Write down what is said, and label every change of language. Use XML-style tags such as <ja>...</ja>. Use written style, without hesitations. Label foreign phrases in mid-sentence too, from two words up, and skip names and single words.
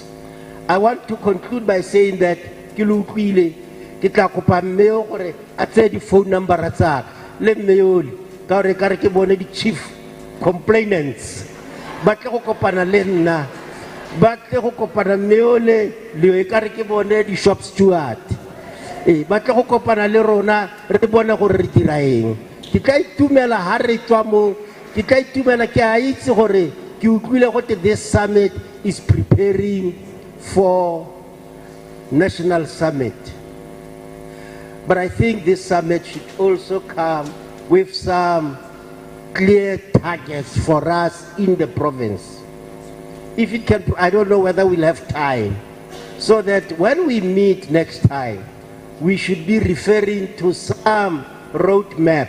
<en>I want to conclude by saying that the phone number the chief complainants. But the shop steward.</en> <tn>But le rona re bona gore re diraeng. Ke tla itumela ha re tswa mo, ke tla itumela ke a itse gore ke utlwile gote</tn> <en>this summit is preparing for national summit. But I think this summit should also come with some clear targets for us in the province. If it can, I don't know whether we'll have time, so that when we meet next time, we should be referring to some roadmap.</en>